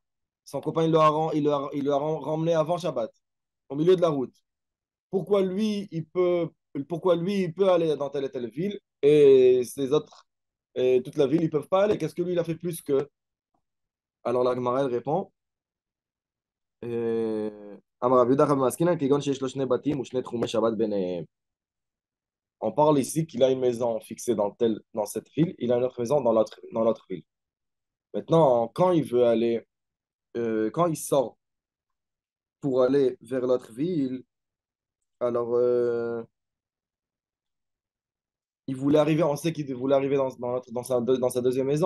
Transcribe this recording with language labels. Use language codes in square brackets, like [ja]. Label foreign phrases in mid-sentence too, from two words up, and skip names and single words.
[fr] Son copain, il le a ramené avant Shabbat, au milieu de la route. Pourquoi lui, pourquoi lui, il peut aller dans telle et telle ville et ces autres, et toute la ville, ils ne peuvent pas aller? Qu'est-ce que lui, il a fait plus que? Alors la Gemara, elle répond, [he] אמר רב יהודה רב מסקינן כגון שיש לו שני בתים ושני תחומי שבת ביניהם. [fr] On parle ici qu'il a une maison fixée dans cette ville, il a une autre maison dans l'autre ville. Maintenant, quand il sort pour aller vers l'autre ville, alors il voulait arriver, on sait qu'il voulait arriver dans sa deuxième maison.